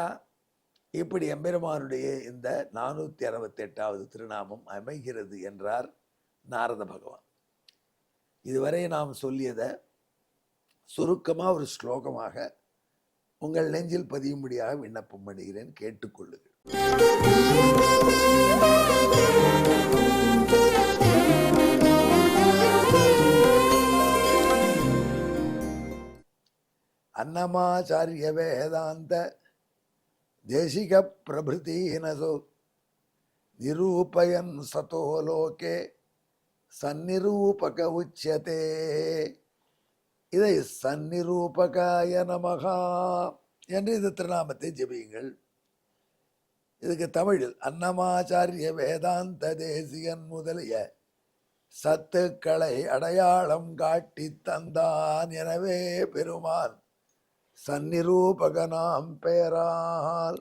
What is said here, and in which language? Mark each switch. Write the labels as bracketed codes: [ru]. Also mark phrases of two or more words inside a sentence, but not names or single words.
[ta] இப்படி எம்பெருமானுடைய இந்த 468வது திருநாமம் அமைகிறது என்றார் நாரத பகவான். இதுவரை நாம் சொல்லியதை சுருக்கமாக ஒரு ஸ்லோகமாக உங்கள் நெஞ்சில் பதியும்படியாக விண்ணப்பம் பண்ணுகிறேன், கேட்டுக்கொள்ளுங்கள். [sa] अन्नमाचार्य वेदांत देशिक प्रभृतिनसो निरूपयन् सतो लोके सन्निरूपक उच्यते. [ta] இதை [sa] सन्निरूपकाय नमः [ta] என்று இந்த திருநாமத்தை ஜெபியுங்கள். இதுக்கு தமிழில் அன்னமாச்சாரிய வேதாந்த தேசிகன் முதலிய சத்துக்களை அடையாளம் காட்டி தந்தான், எனவே பெருமான் சந்நிரூபகனாம் பெயரால்.